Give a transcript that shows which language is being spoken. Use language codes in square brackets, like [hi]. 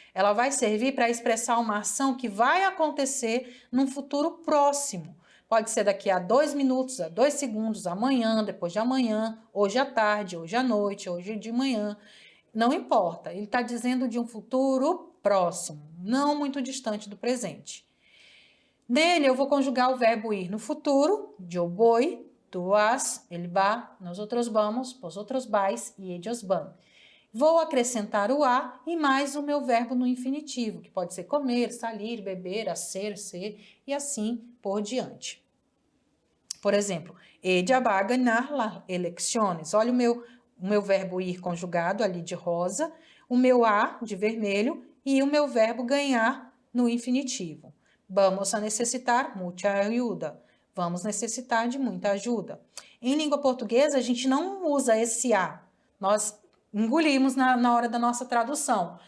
[pt] Ela vai servir para expressar uma ação que vai acontecer num futuro próximo. Pode ser daqui a 2 minutos, a 2 segundos, amanhã, depois de amanhã, hoje à tarde, hoje à noite, hoje de manhã. Não importa, ele está dizendo de um futuro próximo, não muito distante do presente. Nele, eu vou conjugar o verbo ir no futuro, [es] yo voy, tú vas, él va, nosotros vamos, vosotros vais e ellos van. [pt] Vou acrescentar o a e mais o meu verbo no infinitivo, que pode ser comer, sair, beber, hacer, ser e assim por diante. Por exemplo, [es] ella va a ganar las elecciones. [pt] Olha o meu verbo ir conjugado ali de rosa, o meu a de vermelho e o meu verbo ganhar no infinitivo. Vamos a necessitar muita ajuda. Vamos necessitar de muita ajuda. Em língua portuguesa, a gente não usa esse a. Nós engolimos na hora da nossa tradução.